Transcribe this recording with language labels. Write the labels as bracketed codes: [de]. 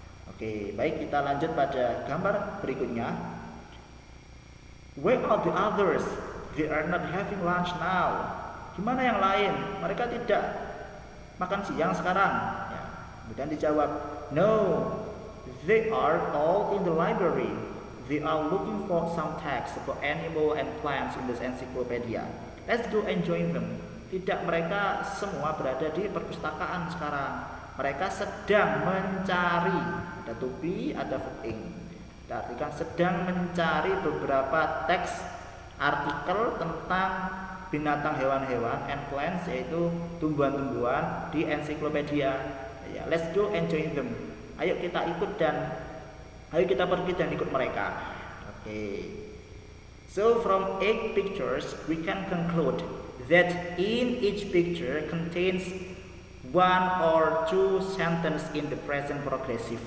[id] Oke, baik, kita lanjut pada gambar berikutnya. [en] Where are the others? They are not having lunch now. [id] Gimana yang lain? Mereka tidak makan siang sekarang. Ya, kemudian dijawab, [en] no, they are all in the library. They are looking for some text about animal and plants in this encyclopedia. Let's go and join them. [id] Tidak, mereka semua berada di perpustakaan sekarang. Mereka sedang mencari, ada to be, ada verb ing. Artikan sedang mencari beberapa teks artikel tentang binatang, hewan-hewan [en] and plants, [id] yaitu tumbuhan-tumbuhan di encyclopedia. [en] Ya, let's go and join them. [id] Ayo kita ikut dan ayo kita pergi dan ikut mereka. Oke. [en] So from 8 pictures we can conclude that in each picture contains one or two sentence in the present progressive.